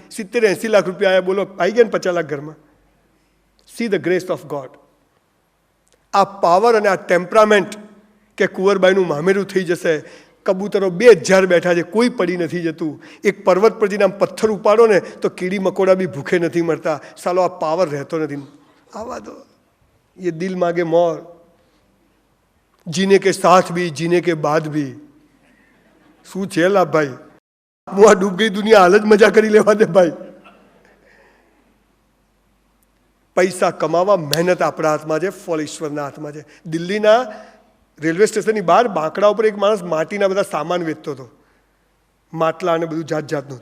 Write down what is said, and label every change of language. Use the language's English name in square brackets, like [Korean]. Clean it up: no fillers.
[Gujarati] 70-80 લાખ રૂપિયા આવ્યા. બોલો, આવી ગયા ને 50 લાખ ઘરમાં. [English] See the grace of God. [Gujarati] આ પાવર અને આ ટેમ્પરામેન્ટ કે કુંવરબાઈનું મામેરું થઈ જશે. કબૂતરો 2000 બેઠા છે, કોઈ પડી નથી જતું. એક પર્વત પરથી આમ પથ્થર ઉપાડો ને તો કીડી મકોડા બી ભૂખે નથી મરતા. સાલો આ પાવર રહેતો નથી. આવા દો. [Hindi] ये दिल मांगे मोर, जीने के साथ भी जीने के बाद भी. [Gujarati] શું છે લાભ ભાઈ? હું આ ડૂબ ગઈ દુનિયા હાલ જ મજા કરી લેવા દે ભાઈ. પૈસા કમાવા મહેનત આપણા હાથમાં છે, ફળ ઈશ્વરના હાથમાં છે. દિલ્હીના રેલવે સ્ટેશનની બહાર બાંકડા ઉપર એક માણસ માટીના બધા સામાન વેચતો હતો, માટલા અને બધું જાત જાતનું.